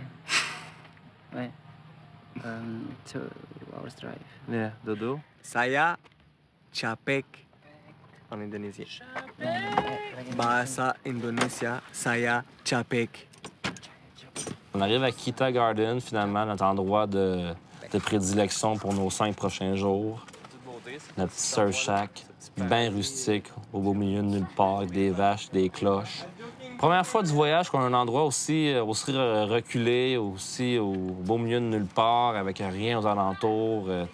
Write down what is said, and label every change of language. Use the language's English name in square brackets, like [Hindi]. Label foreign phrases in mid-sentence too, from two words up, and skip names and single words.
[English] Ouais. 2 hours drive. Yeah, dodo. [Indonesian] Saya capek [French] en indonésien. [Indonesian] Bahasa Indonesia, saya capek. [French] On arrive à Kita Garden, finalement, notre endroit de prédilection pour nos 5 prochains jours. Notre petit surf shack, bien rustique, au beau milieu de nulle part, avec des vaches, des cloches. Première fois du voyage qu'on a un endroit aussi reculé, aussi au beau milieu de nulle part, avec rien aux alentours.